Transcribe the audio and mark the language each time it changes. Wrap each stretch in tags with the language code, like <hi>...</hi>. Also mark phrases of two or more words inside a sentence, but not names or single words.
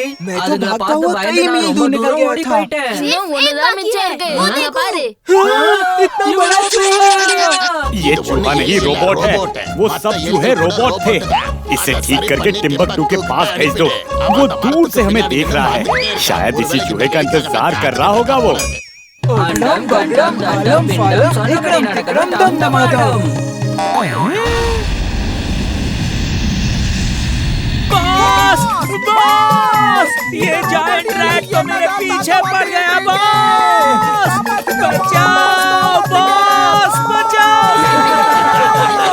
<ta>அதுங்களை பார்த்து பயந்து நான் ரொம்ப தூரம் ஓடி போயிட்டேன். ஒண்ணுதான் மிச்சம் இருக்கு. அங்க பாரு.</ta> <hi>ये चूहा नहीं रोबोट है, वो सब चूहे रोबोट थे। इसे ठीक करके टिम्बकटू के पास भेज दो। वो दूर से हमें देख रहा है, शायद इसी चूहे का इंतजार कर रहा होगा वो।</hi> <ta>அண்டம் பண்டம் தண்டம் பிண்டம் சொன்னபடி நடக்கணும் தந்தமாடம்.</ta> <hi>बॉस बॉस, ये</hi> <en>giant rat</en> <hi>तो मेरे पीछे पड़ गया बॉस, बचाओ बॉस बचाओ।</hi>